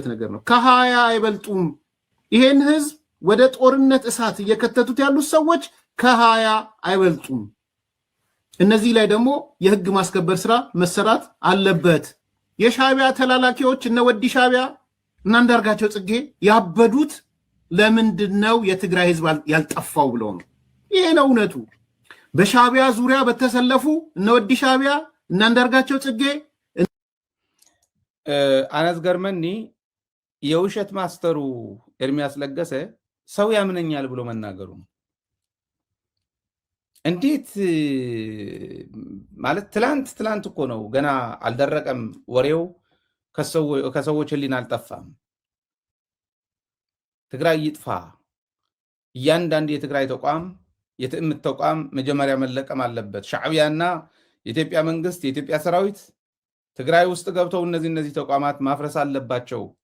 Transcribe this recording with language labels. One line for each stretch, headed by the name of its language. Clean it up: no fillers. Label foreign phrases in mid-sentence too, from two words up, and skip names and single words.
Amharic: ነገር ነው። ከ20 አይበልጡም። ይሄን ህዝብ ወደ ጦርነት እሳት እየከተቱት ያሉት ሰዎች ከ20 አይበልጡም። እነዚህ ላይ ደግሞ የህግ ማስከበር ስራ መሰራት አለበት። የሻቢያ ተላላኪዎች እነ ወዲ ሻቢያ እና አንዳርጋቸው ጽጌ ያበዱት ለምንድነው የትግራይ ህዝብ ያልጠፋው ብለው ነው። ይሄ ነው እውነቱ። በሻቢያ ዙሪያ በተሰለፉ እነ ወዲ ሻቢያ እና አንዳርጋቸው ጽጌ
Tigrinya: ኣነ ዝገርመኒ
Amharic: የውሸት ማስተሩ ኤርሚያስ ለገሰ ሰው ያምነኛል ብሎ መናገሩ ነው። እንዴት ማለት ትላንት እኮ ነው ገና አልደረቀም ወሬው፣ ከሰዎች ህሊና አልጠፋም። ትግራይ ይጥፋ፣ እያንዳንዱ የትግራይ ተቋም የትዕምት ተቋም መጀመሪያ መለቀም አለበት፣ ሻዕቢያና የኢትዮጵያ መንግስት የኢትዮጵያ ሰራዊት ትግራይ ውስጥ ገብተው እነዚህ ተቋማት ማፍረስ አለባቸው